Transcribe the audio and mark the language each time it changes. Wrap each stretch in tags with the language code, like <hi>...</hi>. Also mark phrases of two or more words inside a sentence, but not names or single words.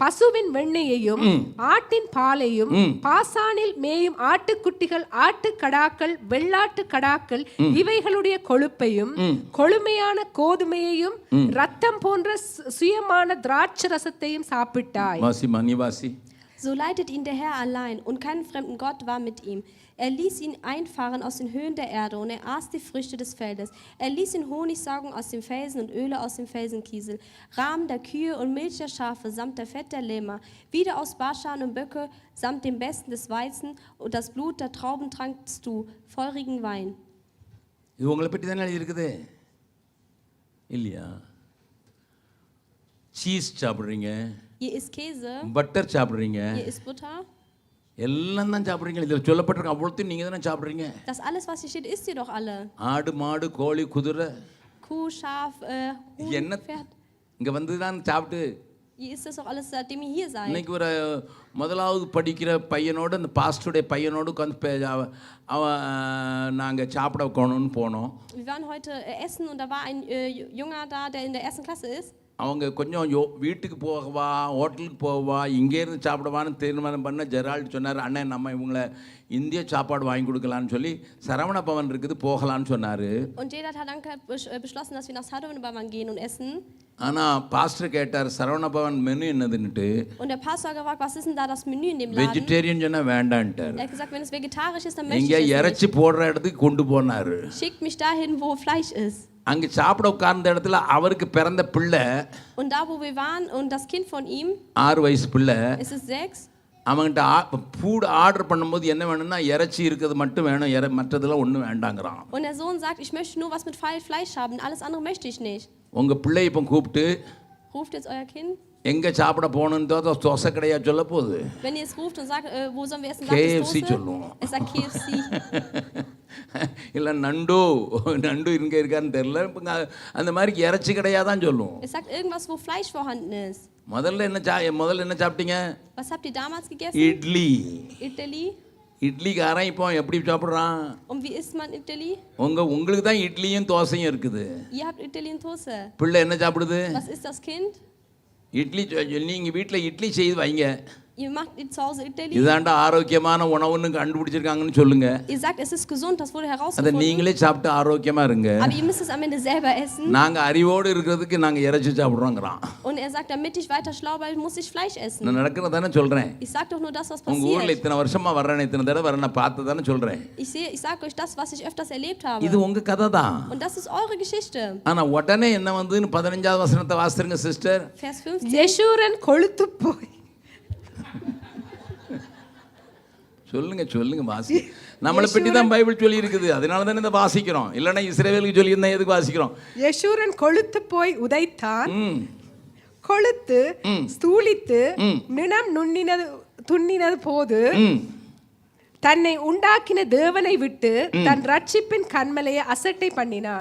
<ta>பசுவின் வெண்ணெயையும் ஆட்டின் பாலையும் பாசானில் மேயும் ஆட்டுக்குட்டிகள் ஆட்டுக்கடாக்கள் வெள்ளாட்டு கடாக்கள் இவைகளுடைய கொழுப்பையும் கொழுமையான கோதுமையையும் ரத்தம் போன்ற சுயமான திராட்சரசத்தையும் சாப்பிட்டாய். வாசி மணி வாசி.</ta> <de>So leitet ihn der Herr allein, und kein fremden Gott war mit ihm. Er ließ ihn einfahren aus den Höhen der Erde, und er aß die Früchte des Feldes. Er ließ ihn Honig saugen aus dem Felsen und Öle aus dem Felsenkiesel, Rahmen der Kühe und Milch der Schafe samt der Fett der Lämmer, wieder aus Baschan und Böcke samt dem Besten des Weizen, und das Blut der Trauben trankst du, feurigen Wein.</de> <ta>இது உங்களை பற்றி தானே எழுதியிருக்குது இல்லையா? சீஸ் சாப்பிட்றீங்க,</ta> <de>Ihr isst Käse,</de> <ta>பட்டர் சாப்பிட்றீங்க,</ta> <de>ihr isst Butter.</de> <ta>எல்லாம் தான் சாப்பிட்றீங்க. இதில் சொல்லப்பட்டிருக்க அவ்வளோத்தையும் நீங்கள் தானே சாப்பிட்றீங்க.</ta> <de>Das alles, was hier steht, isst ihr doch alle.</de> <ta>ஆடு மாடு கோழி குதிரை</ta> <de>Kuh, Schaf, Huhn,</de> <ta>என்ன</ta> <de>Pferd.</de> <ta>இங்கே வந்து தான் சாப்பிட்டு.</ta> <de>Ihr isst das doch alles, seitdem ihr hier seid.</de> <ta>இன்னைக்கு ஒரு முதலாவது படிக்கிற பையனோடு அந்த பாஸ்டருடைய பையனோடு உட்காந்து அவன் நாங்கள் சாப்பிட போகணும்னு போனோம்.</ta> <de>Wir waren heute essen, und da war ein Junger da, der in der ersten Klasse ist.</de> <ta>அவங்க கொஞ்சம் வீட்டுக்கு போகவா ஹோட்டலுக்கு போகவா இங்கேருந்து சாப்பிடவான்னு தீர்மானம் பண்ண ஜெரால்டு சொன்னார், அண்ணன் நம்ம இவங்களை இந்திய சாப்பாடு வாங்கி கொடுக்கலான்னு சொல்லி சரவண பவன் இருக்குது போகலான்னு சொன்னார்.</ta> <de>Und Gerald hat dann beschlossen, dass wir nach Sarvanabavan gehen und essen.</de> <ta>ஆனால் பாஸ்டர் கேட்டார் சரவண பவன் மெனு என்னதுன்னுட்டு.</ta> <de>Und der Pastor gefragt, was ist denn da das Menü in dem Laden?</de> <ta>வெஜிடேரியன் சொன்னால் வேண்டான்ட்டார்.</ta> <de>Er hat gesagt, wenn es vegetarisch ist, dann möchte</de> <ta>இங்கே</ta> <de>ich es</de> <ta>இறைச்சி</ta> <de>nicht.</de> <ta>போடுற இடத்துக்கு கொண்டு போனார்.</ta> <de>Schickt mich dahin, wo Fleisch ist.</de> <ta>அங்கே சாப்பிட உட்கார்ந்த இடத்துல அவருக்கு பிறந்த பிள்ளை,</ta> <de>Und da, wo wir waren, und das Kind von ihm,</de> <ta>6 வயசு பிள்ளை,</ta> <de>es ist 6.</de> <ta>அவன்கிட்ட</ta> <en>food order</en> <ta>பண்ணும்போது என்ன வேணும்னா இறைச்சி இருக்கிறது மட்டும் வேணும், மற்றதெல்லாம் ஒன்றும் வேண்டாங்கிறான்.</ta> <de>Und der Sohn sagt, ich möchte nur was mit Fleisch haben, alles andere möchte ich nicht.</de> <ta>உங்கள் பிள்ளை இப்போ கூப்பிட்டு</ta> <de>Ruft jetzt euer Kind.</de> <ta>எங்கே சாப்பிட போகணுன்னு தோசை கடையா சொல்ல போகுது.</ta> <de>Wenn ihr es ruft und sagt, wo sollen wir essen, KFC sagt es</de> <ta>சொல்லுவோம்.</ta> <de>Dose. Es sagt KFC.</de> <ta>இல்லை நண்டு இங்கே இருக்கான்னு தெரியல, அந்த மாதிரி இறைச்சி கடையாக தான் சொல்லுவோம்.</ta> <de>Es sagt irgendwas, wo Fleisch vorhanden ist.</de> <ta>முதல்ல என்ன சாப்பிட்டீங்க?</ta> <de>Was habt ihr damals gegessen?</de> <ta>இட்லி.</ta> <de>Idli.</de> <ta>இட்லிக்காரன் இப்போ எப்படி சாப்பிட்றான்?</ta> <de>Und wie isst man Idli?</de> <ta>உங்களுக்கு தான் இட்லியும் தோசையும் இருக்குது.</ta> <de>Ihr habt Idli und Toast.</de> <ta>பிள்ளை என்ன சாப்பிடுது?</ta> <de>Was isst das Kind?</de> <ta>இட்லி. நீங்கள் வீட்டில் இட்லி செய்து வைங்க.</ta> <de>Ihr macht zu Hause Idli.</de> <ta>இதாண்டா ஆரோக்கியமான உணவுன்னு கண்டுபிடிச்சிருக்காங்கன்னு சொல்லுங்க.</ta> <de>Ihr sagt, es ist gesund, das wurde</de> <ta>அதை</ta> <de>herausgefunden.</de> <ta>நீங்களே சாப்பிட்டு ஆரோக்கியமா இருங்க.</ta> <de>Aber ihr müsst es am Ende selber essen.</de> <ta>நாங்க அறிவோடு இருக்கிறதுக்கு நாங்க இறைச்சி சாப்பிடுறோங்கிறான்.</ta> <de>Und er sagt, damit ich weiter schlau bleibe, muss ich Fleisch essen.</de> <ta>நான் நடக்கிறதானே சொல்றேன்.</ta> <de>Ich sag doch nur das, was</de> <ta>உங்க ஊர்ல</ta> <de>passiert.</de> <ta>இத்தனை வருஷமா வர்றேன், இத்தனை தடவை வர நான் பார்த்ததானே சொல்றேன்.</ta> <de>Ich sag euch das, was ich öfters erlebt habe.</de> <ta>இது உங்க கதை தான்.</ta> <de>Und das ist eure Geschichte.</de> <ta>ஆனா உடனே என்ன வந்துன்னு 15வது வசனத்தை வாசிருங்க சிஸ்டர்.</ta> <de>Vers 15.</de> <ta>யெஷூரன் கொழுத்து போய். சொல்லுங்க வாசி. நம்மளை பற்றி தான் பைபிள் சொல்லி இருக்குது, அதனால தானே இதை வாசிக்கிறோம். இல்லைன்னா இஸ்ரவேலுக்கு சொல்லி இருந்தா எதுக்கு வாசிக்கிறோம்? யெஷூரன் கொழுத்து போய் உதைத்தான், கொழுத்து ஸ்தூலித்து நினம் துண்ணினது போது தன்னை உண்டாக்கின தேவனை விட்டு தன் ரட்சிப்பின் கண்மலையை அசட்டை பண்ணினான்.</ta>